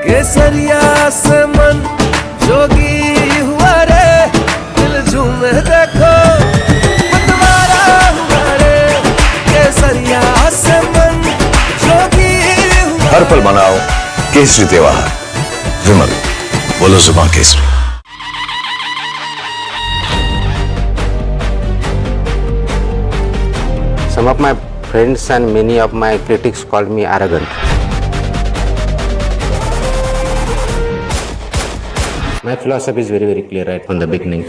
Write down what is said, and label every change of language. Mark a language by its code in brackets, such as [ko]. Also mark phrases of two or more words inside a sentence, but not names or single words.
[hi] केसरिया से मन जोगी हुआ रे दिल झूमे देखो मतवारा हुआ रे केसरिया से मन जोगी हुआ हर पल मनाओ केसरी त्योहार। विमल, बोलो जुबान केसरी। [en] Some of my friends and many of my critics called me arrogant. My philosophy is very, very clear right from the beginning.